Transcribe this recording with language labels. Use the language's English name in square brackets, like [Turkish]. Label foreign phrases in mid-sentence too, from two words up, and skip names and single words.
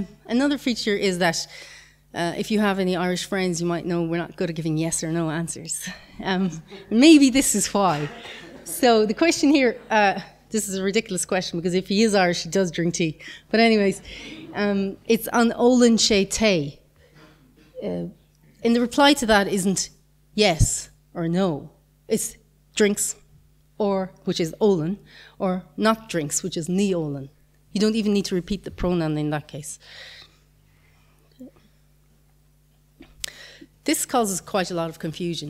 [English] Another feature is that if you have any Irish friends, you might know we're not good at giving yes or no answers. Maybe this is why. So the question here, this is a ridiculous question, because if he is Irish, he does drink tea. But anyways, it's [Irish] an Olin sé té. [English] And the reply to that isn't yes or no. It's drinks, or which is Olin, or not drinks, which is [Irish] ní Olin. [English] You don't even need to repeat the pronoun in that case. This causes quite a lot of confusion.